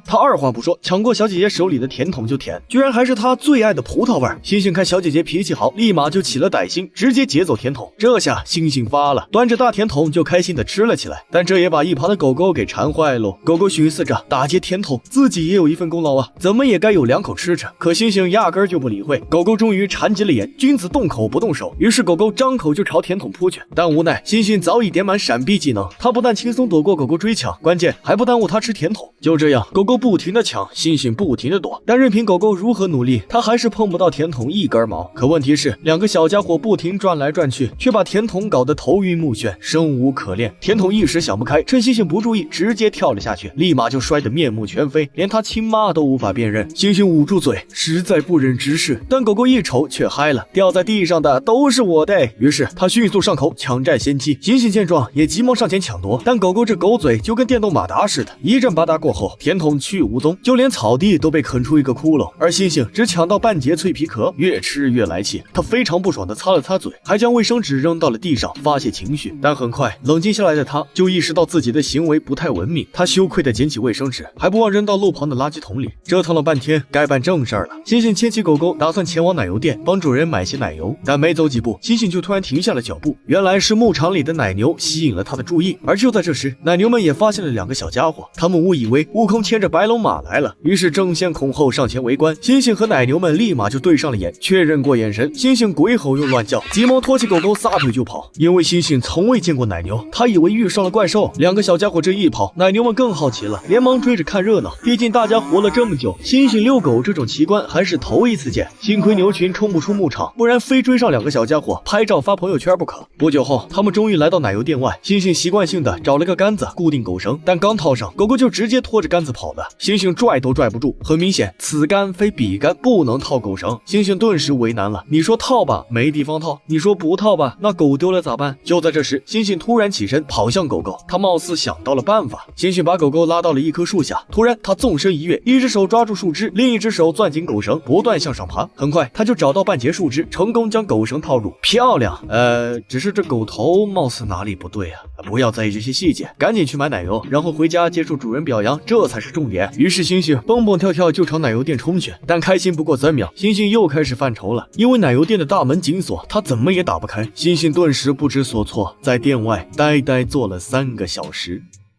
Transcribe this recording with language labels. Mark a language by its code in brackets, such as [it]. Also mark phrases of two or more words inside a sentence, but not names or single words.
[zh] 他二话不说，抢过小姐姐手裡的甜筒就舔，居然还是他最爱的葡萄味。猩猩看小姐姐脾气好，立马就起了歹心，直接劫走甜筒。這下猩猩发了，端着大甜筒就開心的吃了起來。但這也把一旁的狗狗給饞壞嘍。狗狗尋思着，打劫甜筒自己也有一份功勞啊，怎麼也該有2口吃着。可猩猩壓根就不理會。狗狗終於饞急了眼，君子動口不動手，於是狗狗張口就朝甜筒撲去。但無奈猩猩早已點滿閃避技能，他不但輕鬆躲過狗狗追搶，關鍵還不耽誤他吃甜筒。就這樣，狗狗不停的搶，猩猩不停的躲，但任憑狗狗如何努力，他還是碰不到甜筒一根毛。可問題是，2個小家伙不停轉來轉去，卻把甜筒搞得頭暈目眩，生無可戀。甜筒一時想不開，趁猩猩不注意，直接跳了下去，立馬就摔得面目全非，連他親媽都無法辨認。猩猩捂住嘴，實在不忍直視，但狗狗一瞅卻嗨了，掉在地上的都是我的。於是他迅速上口搶佔先機。猩猩見狀也急忙上前搶奪，但狗狗這狗嘴就跟電動馬達似的，一陣吧嗒過後，甜筒去無蹤，就連草地都被啃出一個窟窿。而猩猩只搶到半截脆皮殼，越吃越來氣，他非常不爽地擦了擦嘴，還將衛生紙扔到了地上發洩情緒。但很快冷靜下來的他就意識到自己的行為不太文明，他羞愧地撿起衛生紙，還不忘扔到路旁的垃圾桶裡。折騰了半天，該辦正事兒了。猩猩牽起狗狗，打算前往奶油店幫主人買些奶油，但沒走幾步，猩猩就突然停下了腳步。原來是牧場裡的奶牛吸引了他的注意，而就在這時，奶牛們也發現了2個小家伙，他們誤以為悟空牽着白龍馬來了，於是爭先恐後上前圍觀。猩猩和奶牛們立馬就對上了眼，確認過眼神，猩猩鬼吼又亂叫，急忙拖起狗狗撒腿就跑。因為猩猩從未見過奶牛，他以為遇上了怪獸。2個小家伙這一跑，奶牛們更好奇了，連忙追着看熱鬧。畢竟大家活了這麼久，猩猩遛狗這種奇觀還是頭一次見。幸虧牛群衝不出牧場，不然非追上2個小家伙拍照發朋友圈不可。不久後，他們終於來到奶油店外，猩猩習慣性的找了個桿子固定狗繩，但剛套上，狗狗就直接拖着桿子跑了，猩猩拽都拽不住。很明顯，此桿非彼桿，不能套狗繩。猩猩頓時為難了，你說套吧，沒地方套；你說不套吧，那狗丟了咋辦？就在這時，猩猩突然起身跑向狗狗，他貌似想到了辦法。猩猩把狗狗拉到了一棵樹下，突然他縱身一躍，一只手抓住樹枝，另一只手攥緊狗繩，不斷向上爬。很快他就找到半截樹枝，成功將狗繩套入。漂亮，只是这狗頭貌似哪裡不對啊！不要在意這些細節，趕緊去買奶油，然後回家接受主人表揚，這才是重點。於是猩猩蹦蹦跳跳就朝奶油店衝去，但開心不過3秒，猩猩又開始犯愁了，因為奶油店的大門緊鎖，他怎麼也打不開。猩猩頓時不知所措，在店外呆呆坐了3個小時。